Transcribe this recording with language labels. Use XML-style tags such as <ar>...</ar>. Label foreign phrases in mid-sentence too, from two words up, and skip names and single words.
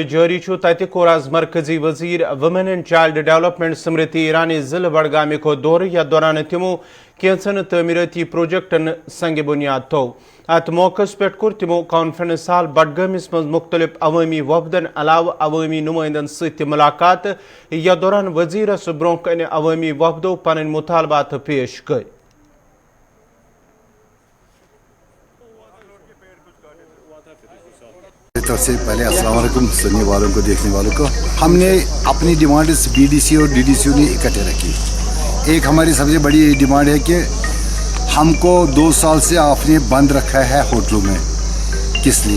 <ks>جاری تتہ کور آز مرکزی وزیر</ks> <en>Woman and Child Development</en> <ks>سمرتی ایرانی ضلع بڈگامک دورہ یتھ دوران تمو کینچن تعمیراتی پروجیکٹن سنگ بنیاد تھو. ات موقع پہ کور تمو</ks> <en>conference hall</en> <ks>بڈگامس مز مختلف عوامی وفدن علاوہ عوامی نمائندن ست ملاقات. یتھ دوران وزیرس برونہ کن عوامی وفدو پن مطالبات پیش کر.</ks> <ur>طرف سے پہلے السلام علیکم سننے والوں کو دیکھنے والوں کو. ہم نے اپنی ڈیمانڈز بی ڈی سی اور ڈی ڈی سی نے اکٹھے رکھی. ایک ہماری سب سے بڑی ڈیمانڈ ہے کہ ہم کو 2 سال سے آپ نے بند رکھا ہے ہوٹلوں میں, کس لیے؟</ur>